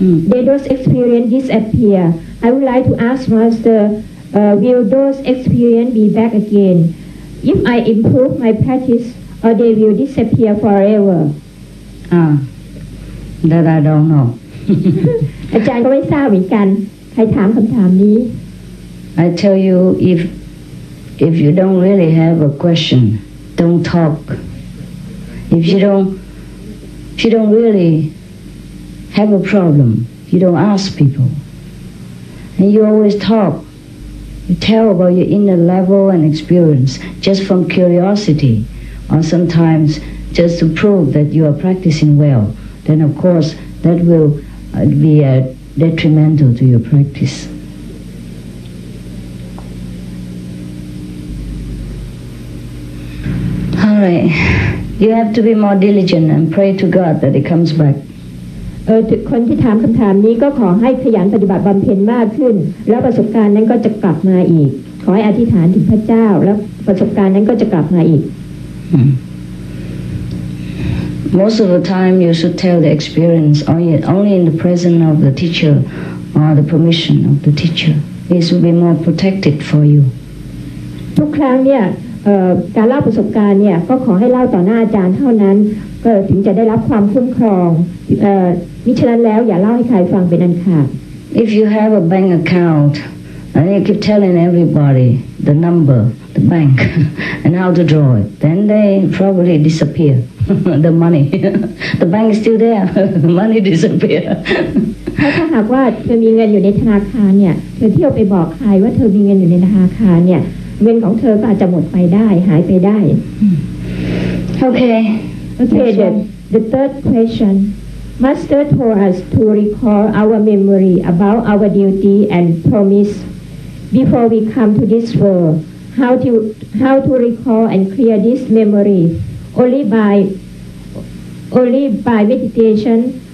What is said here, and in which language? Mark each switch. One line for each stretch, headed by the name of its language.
English: Did those experience disappear? I would like to ask Master, will those experience be back again? If I improve my practice, or they will disappear forever? That I don't know.
Thai: อาจารย์ก็ไม่ทราบเหมือนกันใครถามคำถามนี้
English: I tell you, if you don't really have a question, don't talk. If you don't really have a problem, you don't ask people, and you always talk, You tell about your inner level and experience just from curiosity, or sometimes just to prove that you are practicing well. Then of course that will be detrimental to your practice. All right, you have to be more diligent and pray to God that it comes back.
Thai: คนที่ถามคำถามนี้ก็ขอให้ขยันปฏิบัติบำเพ็ญมากขึ้นแล้วประสบการณ์นั้นก็จะกลับมาอีกขอให้อธิษฐานถึงพระเจ้าแล้วประสบการณ์นั้นก็จะกลับมาอีก
English: Most of the time you should tell the experience only in the presence of the teacher or the permission of the teacher. This will be more protected for you.
Thai: ทุกครั้งเนี่ยการเล่าประสบการณ์เนี่ยก็ขอให้เล่าต่อหน้าอาจารย์เท่านั้นก็ถึงจะได้รับความคุ้มครองมิฉะนั้นแล้วอย่าเล่าให้ใครฟังเป็นอันขาด
English: If you have a bank account and you keep telling everybody the number, the bank, and how to draw it, then they probably disappear. The money, the bank is still there. The money disappear.
Thai: ถ้าหากว่าเธอมีเงินอยู่ในธนาคารเนี่ยเธอเที่ยวไปบอกใครว่าเธอมีเงินอยู่ในธนาคารเนี่ยเงินของเธอก็อาจจะหมดไปได้หายไปได้
English: Okay. The third question. Master told us to recall our memory about our duty and promise before we come to this world. How to recall and clear this memory? Only by meditation.